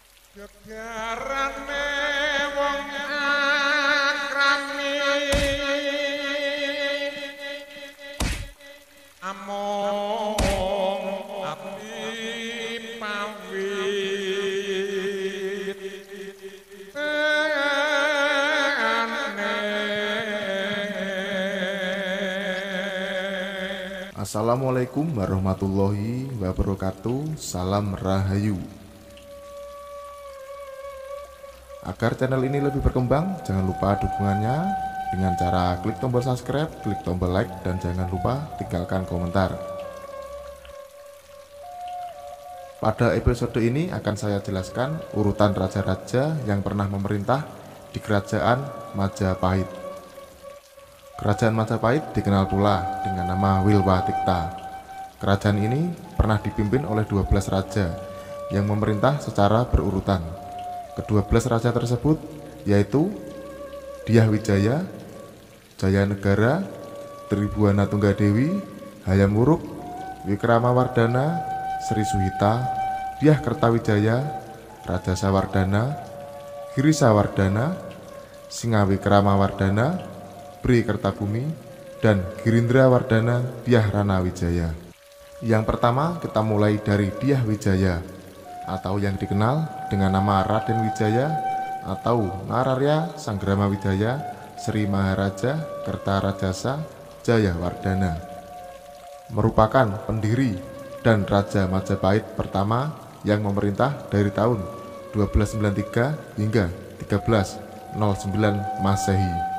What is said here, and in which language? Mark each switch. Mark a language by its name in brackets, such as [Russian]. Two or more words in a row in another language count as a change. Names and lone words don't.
[Javanese] Gegarane wong akrami among api pawit [Arabic] السلام عليكم ورحمة الله وبركاته. [Indonesian] Salam Rahayu. Agar channel ini lebih berkembang, jangan lupa dukungannya dengan cara klik tombol subscribe, klik tombol like, dan jangan lupa tinggalkan komentar. Pada episode ini akan saya jelaskan urutan raja-raja yang pernah memerintah di Kerajaan Majapahit. Kerajaan Majapahit dikenal pula dengan nama Wilwatikta. Kerajaan ini pernah dipimpin oleh 12 raja yang memerintah secara berurutan. Ke-12 raja tersebut yaitu Dyah Wijaya, Jayanegara, Tribhuwana Tunggadewi, Hayam Wuruk, Wikramawardhana, Sri Suhita, Dyah Kertawijaya, Raja Sawardhana, Giri Sawardhana, Singawikramawardhana, Bri Kertabumi, dan Girindrawardhana Dyah Ranawijaya. Yang pertama kita mulai dari Dyah Wijaya atau yang dikenal dengan nama Raden Wijaya atau Nararya Sanggrama Wijaya Sri Maharaja Kertarajasa Jayawardhana, merupakan pendiri dan Raja Majapahit pertama yang memerintah dari tahun 1293 hingga 1309 Masehi.